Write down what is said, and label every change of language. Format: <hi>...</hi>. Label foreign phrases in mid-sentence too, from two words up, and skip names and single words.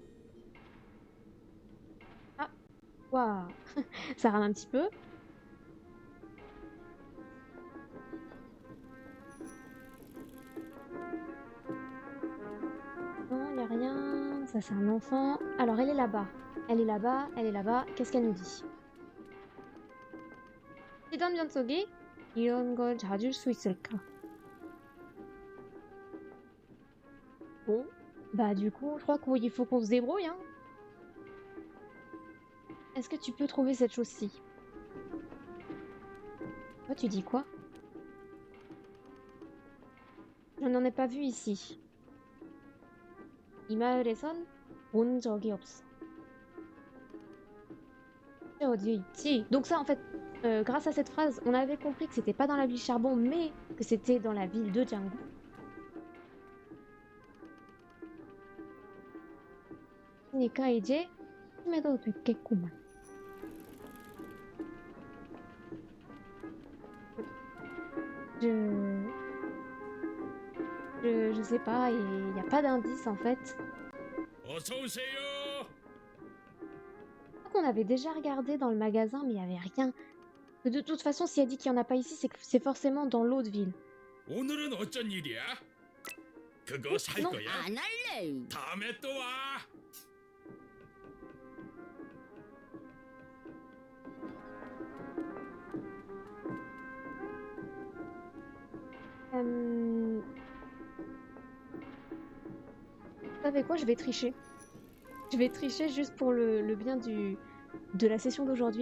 <fr>Ah, waouh, ça rame un petit peu. Non, il n'y a rien. Ça, c'est un enfant. Alors, elle est là-bas. Elle est là-bas, elle est là-bas. Qu'est-ce qu'elle nous dit?</fr> <ko>시던 연속이 이런 걸 찾을 수 있을까?</ko> <fr>Bon, bah du coup, je crois qu'il faut qu'on se débrouille, hein. Est-ce que tu peux trouver cette chose-ci? Toi, tu dis quoi? Je n'en ai pas vu ici.</fr> <ko>이 마을에선 본 적이 없어. 어디에 있지?</ko> <fr>Donc ça, en fait, grâce à cette phrase, on avait compris que c'était pas dans la ville Charbon, mais que c'était dans la ville de Django.</fr> <ko>그러니까 이제 힘해도 됐겠구만.</ko> <fr>Je sais pas, il n'y a pas d'indice en fait.</fr> <ko>어서 오세요.</ko> <fr>Je crois qu'on avait déjà regardé dans le magasin, mais il n'y avait rien. De toute façon, si elle dit qu'il n'y en a pas ici, c'est que c'est forcément dans l'autre ville.</fr> <ko>오늘은 어쩐 일이야? 그거 살 너- 거야? 안 할래! 다음에 또 와.</ko> <fr>Vous savez quoi? Je vais tricher. Je vais tricher juste pour le bien de la session d'aujourd'hui.</fr>